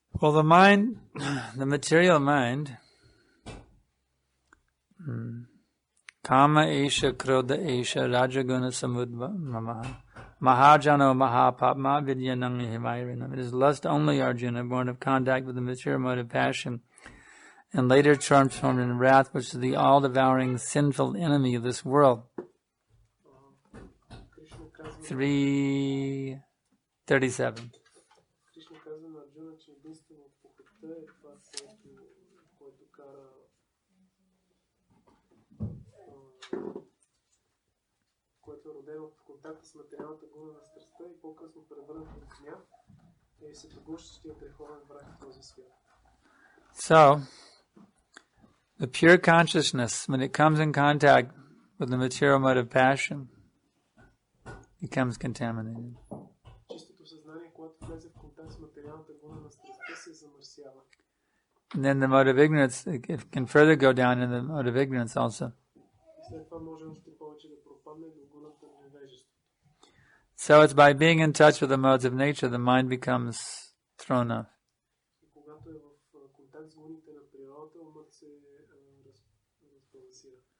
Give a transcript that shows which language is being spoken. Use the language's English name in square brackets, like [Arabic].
[English] Well, the mind, the material mind, [Sanskrit] kama esha krodha esha rajaguna samudvamaha mahajano mahapapma vidyanang himayrinam. [English] It is lust only, Arjuna, born of contact with the material mode of passion, and later transformed in wrath, which is the all-devouring sinful enemy of this world. 3:37. [Bulgarian] Кришна казва на Арджуна, че единствено похотта е това, което кара което е родено в контакта с материалната гуна на страстта и по-късно превърнато в гняв е всепоглъщащият греховен враг в този свят. [English] So, the pure consciousness, when it comes in contact with the material mode of passion, becomes contaminated. [Bulgarian] Чистото съзнание, когато влезе в контакт с материалната гуна на страстта, се замърсява. [English] And then the mode of ignorance, it can further go down in the mode of ignorance also. [Bulgarian] След това може още повече да пропадне до гуната на невежеството. [English] So it's by being in touch with the modes of nature, the mind becomes thrown off. [Bulgarian] Когато е в контакт с гуните на природата, умът се разбалансира.